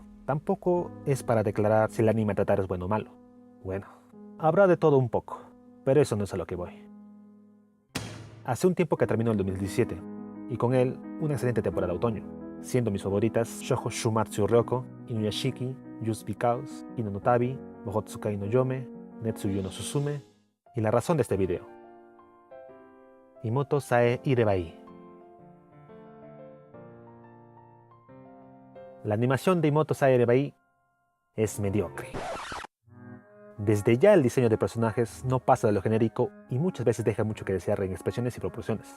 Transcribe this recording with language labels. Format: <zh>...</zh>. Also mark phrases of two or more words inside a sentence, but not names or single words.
<es>Tampoco es para declarar si el anime a tratar es bueno o malo. Bueno, habrá de todo un poco, pero eso no es a lo que voy. Hace un tiempo que terminó el 2017, y con él una excelente temporada de otoño, siendo mis favoritas Shoujo Shumatsu Ryoko, Inuyashiki, Just Because, Ino no Tabi, Mohotsukai no Yome, Netsuyo no Susume, y la razón de este video. Imoto Sae Irebai. La animación de Imoto Sae Irebai es mediocre. Desde ya el diseño de personajes no pasa de lo genérico y muchas veces deja mucho que desear en expresiones y proporciones.</es>